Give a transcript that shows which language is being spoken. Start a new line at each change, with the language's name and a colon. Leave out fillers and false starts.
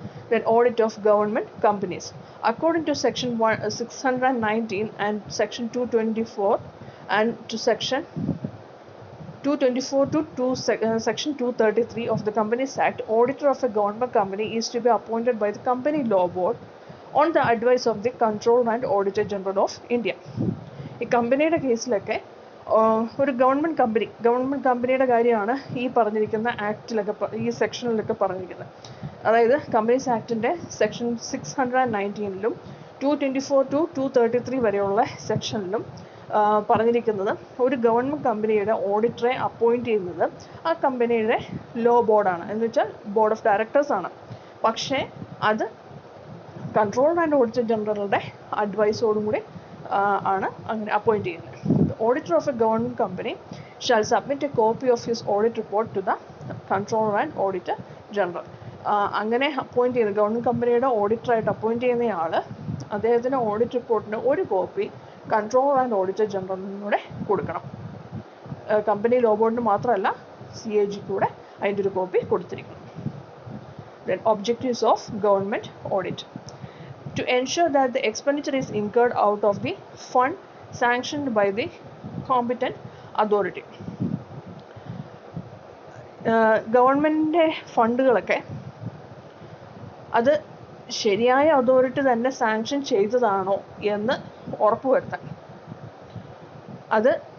English: Then audit of government companies. According to section 619 and section 224 and to section 224 to section 233 of the Companies Act, auditor of a government company is to be appointed by the Company Law Board on the advice of the Comptroller and Auditor General of India.
Malayalam: ഈ കമ്പനിയുടെ കേസിലൊക്കെ ഒരു government കമ്പനിയുടെ കാര്യമാണ് ഈ പറഞ്ഞിരിക്കുന്ന ആക്ടിലൊക്കെ ഈ സെക്ഷനിലൊക്കെ പറഞ്ഞിരിക്കുന്നത്. അതായത് കമ്പനീസ് ആക്ടിൻ്റെ സെക്ഷൻ 619 224 to 233 വരെയുള്ള സെക്ഷനിലും പറഞ്ഞിരിക്കുന്നത് ഒരു ഗവൺമെൻറ് കമ്പനിയുടെ ഓഡിറ്ററെ അപ്പോയിൻറ്റ് ചെയ്യുന്നത് ആ കമ്പനിയുടെ ലോ ബോർഡാണ്, എന്ന് വെച്ചാൽ ബോർഡ് ഓഫ് ഡയറക്ടേഴ്സാണ്. പക്ഷേ അത് കൺട്രോളർ ആൻഡ് ഓഡിറ്റർ ജനറലുടെ അഡ്വൈസോടും കൂടി ആണ് അങ്ങനെ അപ്പോയിൻറ്റ് ചെയ്യുന്നത്.
English: The auditor of a government company shall submit a copy of his audit report to the Comptroller and Auditor General.
Malayalam: അങ്ങനെ അപ്പോയിൻറ്റ് ചെയ്യുന്ന ഗവൺമെൻറ് കമ്പനിയുടെ ഓഡിറ്ററായിട്ട് അപ്പോയിൻറ്റ് ചെയ്യുന്നയാൾ അദ്ദേഹത്തിൻ്റെ ഓഡിറ്റ് റിപ്പോർട്ടിന് ഒരു കോപ്പി കൺട്രോളർ ആൻഡ് ഓഡിറ്റർ ജനറലിനൂടെ കൊടുക്കണം. കമ്പനി ലോ ബോർഡിന് മാത്രമല്ല CAG കൂടെ അതിൻ്റെ ഒരു copy കൊടുത്തിരിക്കണം.
English: Then objectives of government audit. To ensure that the expenditure is incurred out of the fund sanctioned by the competent authority.
Malayalam: ഗവൺമെൻറ്റിൻ്റെ ഫണ്ടുകളൊക്കെ അത് ശരിയായ അതോറിറ്റി തന്നെ സാങ്ഷൻ ചെയ്തതാണോ എന്ന് ഉറപ്പുവരുത്താൻ, അത്